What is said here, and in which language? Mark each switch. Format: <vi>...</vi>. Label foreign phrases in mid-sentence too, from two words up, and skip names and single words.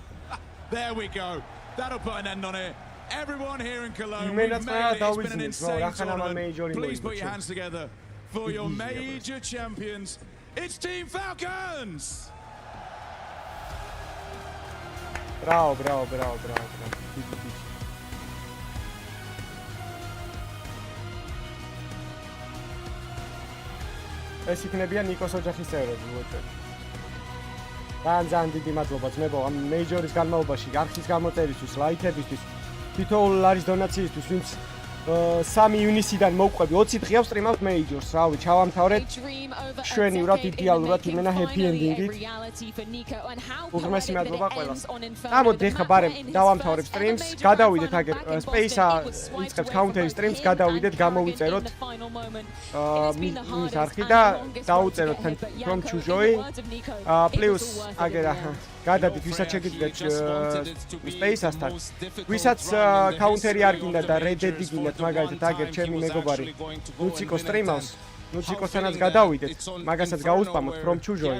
<en>There we go. That'll put an end on it. Everyone here in Cologne, made we've it. made it. It's been an It's bro. insane tournament. Please put your hands together for your major champions. It's Team Falcons! Bravo.</en> <ka>ეს იქნებიან ნიკოს ოჯახის წევრები, უოჭერი. ძალიან დიდი მადლობა ძმებო, ამ მეიჯორის განმავლობაში, არხის გამოწერისთვის, ლაიქებისთვის, თითოეულ არის დონაციისთვის, ვინც 3 ივნისიდან მოვყვები 20 დღეა ვსტრიმავთ მეიჯორს, რავი, ჩავამთავრეთ შვენივრად, იდეალურად, იმენა</ka> <en>happy ending-</en> <ka>ით. უღრმესი მადლობა ყველას. ამოდი ახლა ბარემ დავამთავრებ სტრიმს, გადავიდეთ აგერ Space-ა იწყებს</ka> <en>counter streams,</en> <ka>გადავიდეთ, გამოვიწეროთ მის არხი და დაუწეროთ from Chujoy. პლუს აგერ გადადით, ვისაც შეგიძლიათ Space-ასთან. ვისაც counter-ი არ გინდა და Red-ი გინდათ, მაგალითად აგერ ჩემი მეგობარი ნუციკო სტრიმავს, ნუციკოსთანაც გადავიდეთ, მაგასაც გაუსპამოთ from Chujoy.</ka>